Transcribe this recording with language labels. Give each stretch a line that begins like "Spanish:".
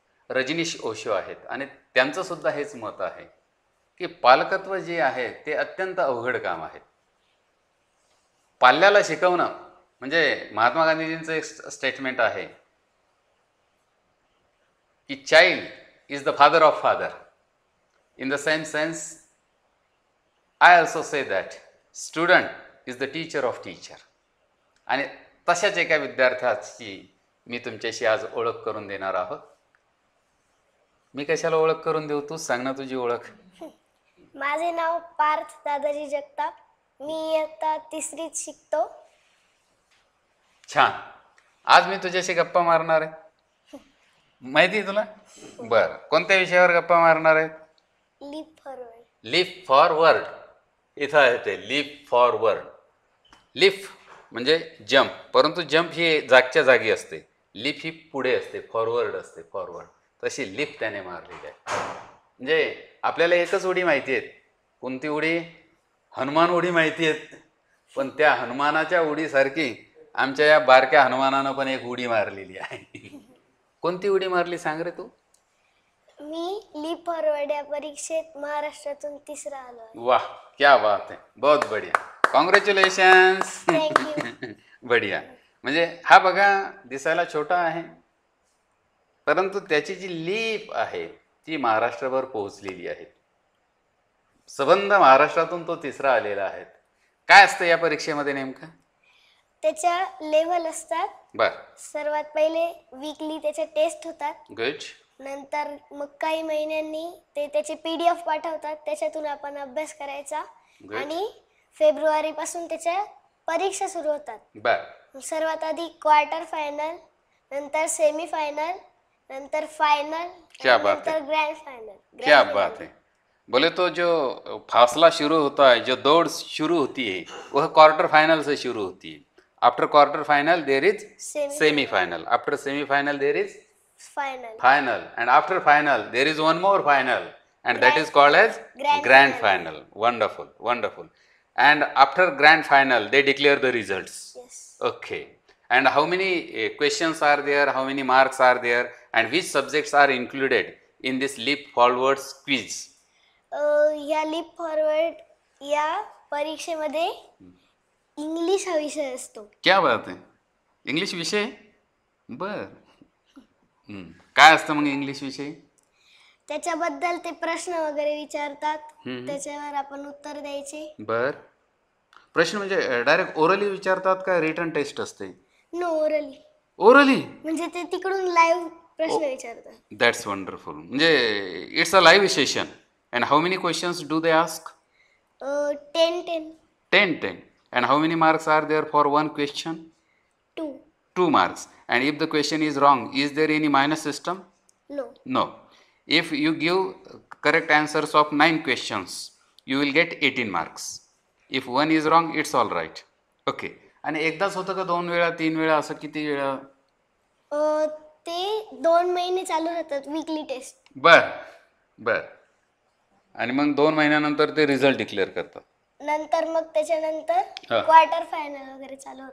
Marathi: रजनीश ओशो आहेत आणि त्यांचंसुद्धा हेच मत आहे की पालकत्व जे आहे ते अत्यंत अवघड काम आहे. पाल्याला शिकवणं म्हणजे महात्मा गांधीजींचं एक स्टेटमेंट आहे की child
English: is the father of father. In the same sense, I also say that student is the teacher of teacher.
Marathi: आणि तशाच एका विद्यार्थ्याची मी तुमच्याशी आज ओळख करून देणार आहोत. मी कशाला ओळख करून देऊ, तूच सांग ना तुझी ओळख. माझे नाव पार्थ दादाजी जगताप. मी आता तिसरीत शिकतो. छान. आज मी तुझ्याशी गप्पा मारणार आहे. माहिती आहे तुला? बरं, कोणत्या विषयावर गप्पा मारणार आहेत? Leaf forward. Leaf forward. इथं आहे ते लीप फॉरवर्ड. लीप म्हणजे जंप, परंतु जंप ही जागच्या जागी असते, लीप ही पुढे असते, फॉरवर्ड असते, फॉरवर्ड. तशी लीप त्याने मारलेली आहे. म्हणजे आपल्याला एकच उडी माहिती आहेत. कोणती उडी? हनुमान उडी माहिती आहेत. पण त्या हनुमानाच्या उडीसारखी आमच्या या बारक्या हनुमानानं पण एक उडी मारलेली आहे. कोणती उडी मारली सांग रे तू? मी लीप फॉरवर्ड या परीक्षेत महाराष्ट्रातून तिसरा आलो.
Hindi: वाह, क्या बात है, बहुत बढ़िया, कॉंग्रॅच्युलेशन्स.
English: Thank you.
Hindi: बढिया.
Marathi: म्हणजे हा बघा दिसायला छोटा आहे, परंतु त्याची जी लीप आहे ती महाराष्ट्रभर पोहोचलेली आहे. सबंध महाराष्ट्रातून तो तिसरा आलेला आहे. काय असतं या परीक्षेमध्ये नेमकं? त्याच्या लेव्हल असतात. बर, सर्वात पहिले वीकली त्याच्या टेस्ट होतात.
English: Good.
Marathi: नंतर मग काही महिन्यांनी ते त्याचे PDF पाठवतात, त्याच्यातून आपण अभ्यास करायचा.
English: Good.
Marathi: आणि फेब्रुवारी पासून त्याच्या परीक्षा सुरू होतात. बर, सर्वात आधी क्वार्टर फायनल, नंतर सेमी फायनल, नंतर फाइनल,
Hindi: क्या बात
Marathi: नंतर ग्रैंड फाइनल.
Hindi: क्या बात है. बोले तो जो फासला शुरू होता है, जो दौड़ शुरू होती है, वह क्वार्टर फाइनल से शुरू होती है.
English: After quarter final there is semi final. After semi final there is final. final, and after final there is one more final, and that is called as grand final. Wonderful, wonderful. And after grand final they declare the results. Yes. Okay. And how many questions are there, how many marks are there, and which subjects are included in this leap forward quiz?
Marathi: या leaf forward या परीक्षेमध्ये English हा विषय असतो.
Hindi: क्या बात है, English विषय.
Marathi: बर, काय असतं मग इंग्लिश विषय? त्याच्याबद्दल ते प्रश्न वगैरे विचारतात, त्याच्यावर आपण उत्तर द्यायचे. बर, प्रश्न म्हणजे डायरेक्ट ओरली विचारतात का रिटन टेस्ट असते?
English: No, orally. Orally
Marathi: म्हणजे ते तिकडून लाईव्ह प्रश्न विचारतात.
English: That's wonderful. म्हणजे it's a live session. And how many questions do they ask? 10. 10. And how many marks are there for one question? 2. 2 marks. And if the question is wrong, is there any minus system? No. No. If you give correct answers of 9 questions, you will get 18 marks. If one is wrong, it's all right. Okay.
Marathi: आणि एकदाच होतं का 2 वेळा 3 वेळा असं किती वेळा? ते 2 महिने चालू राहतात वीकली टेस्ट. बर बर. आणि मग 2 महिन्यानंतर ते रिझल्ट डिक्लेअर करतात. नंतर मग त्याच्यानंतर क्वार्टर फायनल वगैरे चालू होतं.